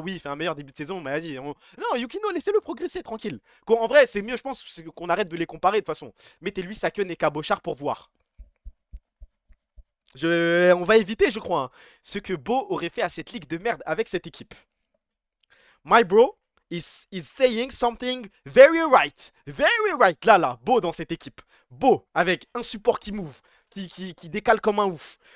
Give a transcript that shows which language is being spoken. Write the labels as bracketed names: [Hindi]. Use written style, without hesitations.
[French] Oui, il fait un meilleur début de saison. Mais vas-y. Non, Yukino, laissez-le progresser. Tranquille. En vrai, c'est mieux, je pense, qu'on arrête de les comparer de toute façon. Mettez-lui Saken et Cabochard pour voir. On va éviter, je crois, hein, ce que Beau aurait fait à cette ligue de merde avec cette équipe. [English] My bro is saying something very right. Very right. [French] Là, Beau dans cette équipe. Beau avec un support qui move, qui décale comme un ouf.